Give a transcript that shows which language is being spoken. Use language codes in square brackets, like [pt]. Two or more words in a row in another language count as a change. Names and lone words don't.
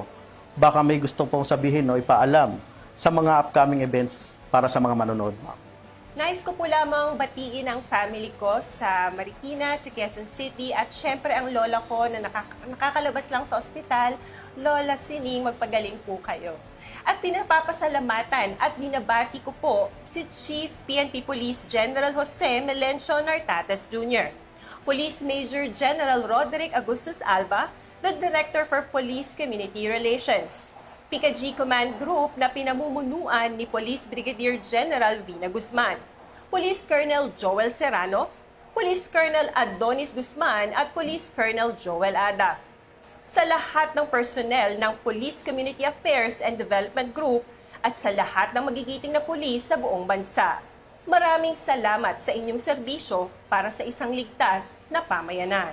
[tl] Baka may gusto pong sabihin o ipaalam sa mga [en] upcoming events [tl] para sa mga manonood, ma'am. Nais ko po lamang batiin ang family ko sa Marikina, sa Quezon City, at syempre ang lola ko na nakakalabas lang sa ospital. Lola Sining, magpagaling po kayo. At pinapapasalamatan at binabati ko po si Chief PNP Police General Jose Melencio Nartates Jr., Police Major General Roderick Agustus Alba, [en] the Director for Police Community Relations, [tl] PICA-G Command Group na pinamumunuan ni Police Brigadier General Vina Guzman, Police Colonel Joel Serrano, Police Colonel Adonis Guzman at Police Colonel Joel Ada. Sa lahat ng personnel ng Police Community Affairs and Development Group at sa lahat ng magigiting na pulis sa buong bansa, maraming salamat sa inyong serbisyo para sa isang ligtas na pamayanan.